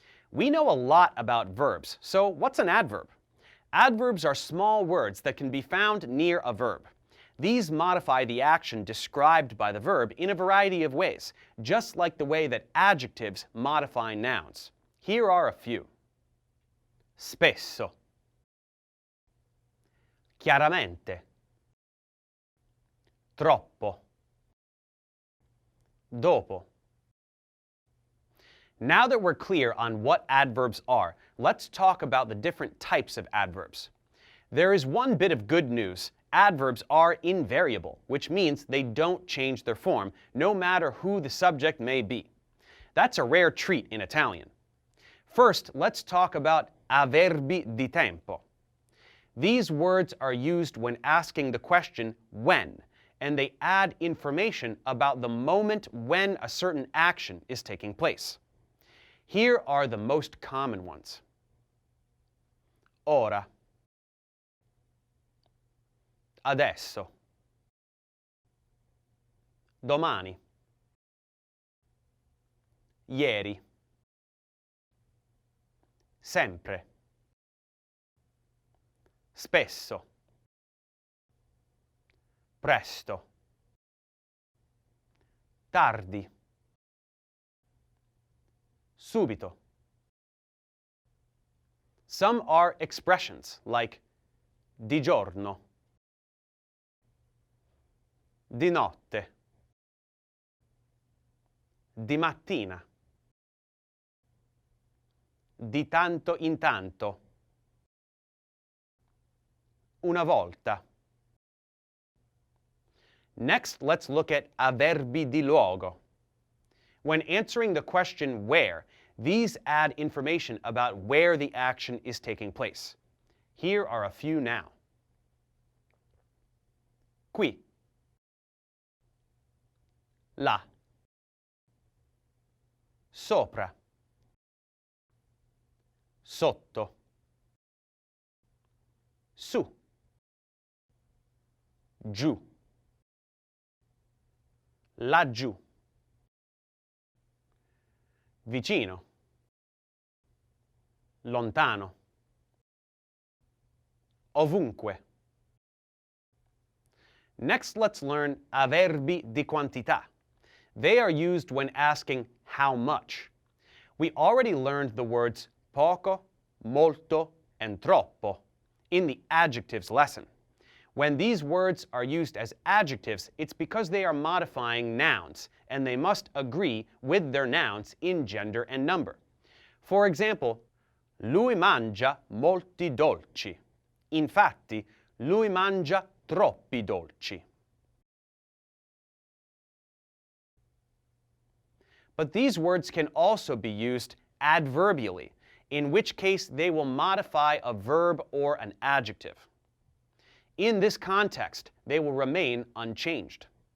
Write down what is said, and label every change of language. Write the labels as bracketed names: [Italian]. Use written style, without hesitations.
[English] We know a lot about verbs, so what's an adverb? Adverbs are small words that can be found near a verb. These modify the action described by the verb in a variety of ways, just like the way that adjectives modify nouns. Here are a few. [Italian] Spesso, chiaramente, troppo, dopo. [English] Now that we're clear on what adverbs are, let's talk about the different types of adverbs. There is one bit of good news. Adverbs are invariable, which means they don't change their form, no matter who the subject may be. That's a rare treat in Italian. First, let's talk about [Italian] avverbi di tempo. [English] These words are used when asking the question when, and they add information about the moment when a certain action is taking place. Here are the most common ones. [Italian] Ora, adesso, domani, ieri, sempre, spesso, presto, tardi, subito. [English] Some are expressions like [Italian] di giorno, di notte, di mattina, di tanto in tanto, una volta. [English] Next, let's look at [Italian] avverbi di luogo. [English] When answering the question where, these add information about where the action is taking place. Here are a few now. [Italian] Qui, là, sopra, sotto, su, giù, laggiù, vicino, lontano, ovunque. [English] Next, let's learn [Italian] avverbi di quantità. [English] They are used when asking how much. We already learned the words poco, molto, and troppo in the adjectives lesson. When these words are used as adjectives, it's because they are modifying nouns, and they must agree with their nouns in gender and number. For example, [Italian] lui mangia molti dolci. Infatti, lui mangia troppi dolci. [English] But these words can also be used adverbially, in which case they will modify a verb or an adjective. In this context, they will remain unchanged.